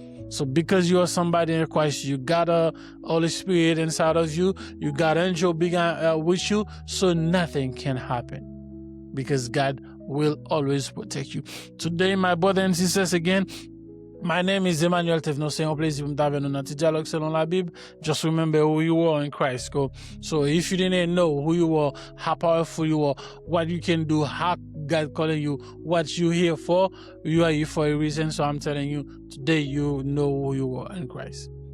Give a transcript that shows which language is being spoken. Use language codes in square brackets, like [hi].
[en] So because you are somebody in Christ, you got a Holy Spirit inside of you. You got an angel with you. So nothing can happen. Because God will always protect you. Today, my brothers and sisters, again, my name is Emmanuel Tevno. [fr] C'est un plaisir de t'avoir dans notre dialogue selon la Bible. [en] Just remember who you are in Christ. So if you didn't know who you are, how powerful you are, what you can do, how God calling you, what you're here for, you are here for a reason. So I'm telling you, today you know who you are in Christ.